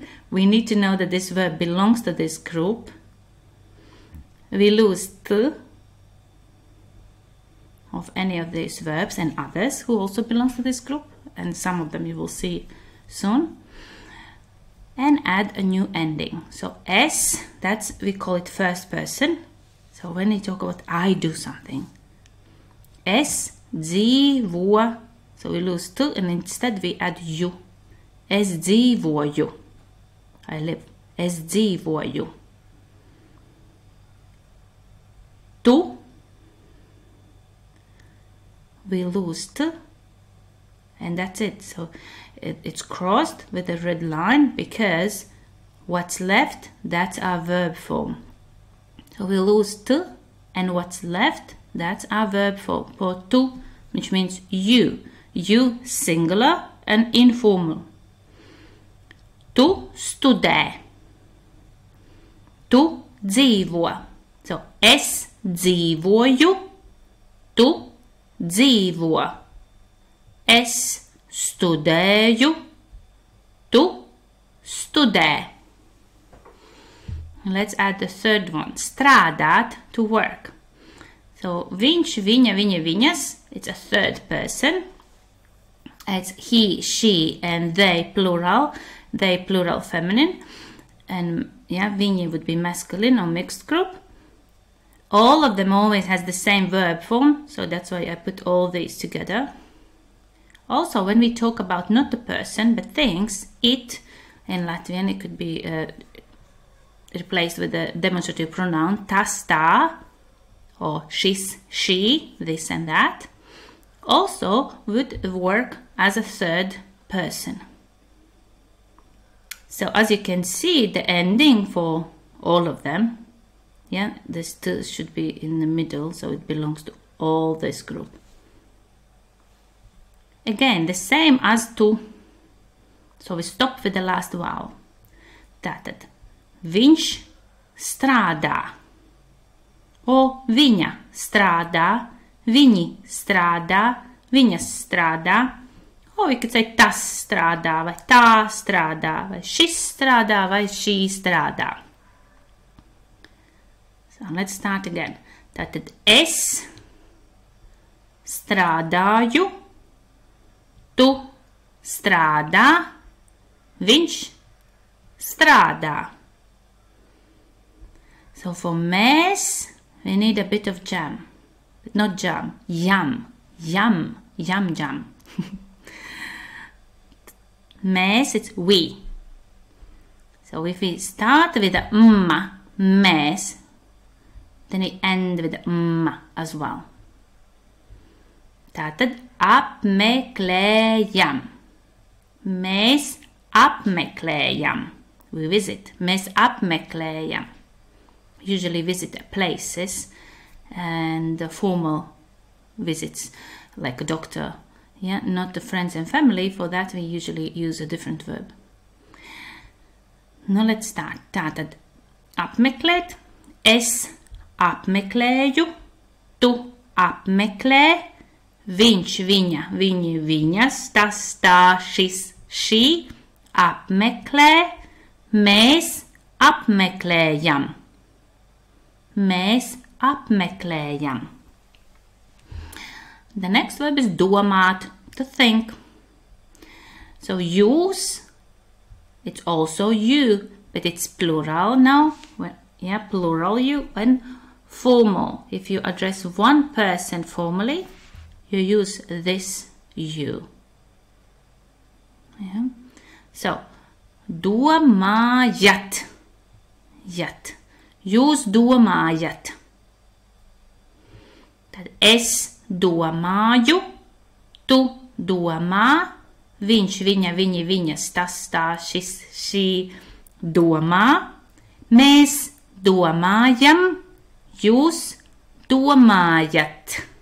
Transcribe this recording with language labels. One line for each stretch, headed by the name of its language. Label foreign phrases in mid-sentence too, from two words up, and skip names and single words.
English: We need to know that this verb belongs to this group. We lose t of any of these verbs and others who also belongs to this group, and some of them you will see soon, and add a new ending. So S, that's, we call it first person. So when we talk about I do something,
Latvian: es dzīvo,
English: so we lose t and instead we add ju.
Latvian: Es dzīvoju,
English: I live.
Latvian: Es dzīvoju. Tu,
English: we lose t, and that's it. So it's crossed with a red line because what's left, that's our verb form. So we lose t, and what's left, that's our verb form for tu, which means you. You singular and informal.
Latvian: Tu studē. Tu dzīvo. So es dzīvoju, tu dzīvo. Es studēju, tu studē.
English: Let's add the third one. Strādāt, to work.
Latvian: So viņš, viņa, viņa, viņas,
English: it's a third person. It's he, she, and they plural. They plural feminine. And yeah, viņa would be masculine or mixed group. All of them always has the same verb form, so that's why I put all these together. Also, when we talk about not a person but things, it, in Latvian, it could be replaced with the demonstrative pronoun
Latvian: tas, tā,
English: or šis, she, this and that. Also would work as a third person. So as you can see, the ending for all of them, yeah, this t should be in the middle, so it belongs to all this group. Again, the same as tu. So we stop with the last vowel.
Latvian: Tātad, viņš strādā. O viņa strādā, viņi strādā, viņas strādā.
English: Or we could say
Latvian: tas strādā, vai tā strādā, vai šis strādā, vai šī strādā.
English: So let's start again.
Latvian: Tātad es strādāju, tu strādā, viņš strādā.
English: So for mēs, we need a bit of jam. But not jam, yum, yum, yum, jam. Mēs, it's we. So if we start with a mēs, then we end with a as well.
Latvian: Tātad apmeklējam. Mēs apmeklējam.
English: We visit.
Latvian: Mēs apmeklējam.
English: Usually visit places and formal visits like a doctor. Yeah, not the friends and family. For that we usually use a different verb. Now let's start.
Latvian: Tātad apmeklēt. Es apmeklēju. Tu apmeklē. Viņš, viņa, viņi, viņas, tas, tā, šis, šī, apmeklē, mēs apmeklējam. Mēs apmeklējam.
English: The next verb is domāt, to think. So jūs, it's also you, but it's plural now. Well, yeah, plural you, and formal. If you address one person formally, you use this you. Yeah. So,
Latvian: domājat. Jat. Jūs domājat. Tad es domāju, tu domā, viņš, viņa, viņi, viņas, tas, tā, šis, šī domā, mēs domājam, jūs domājat.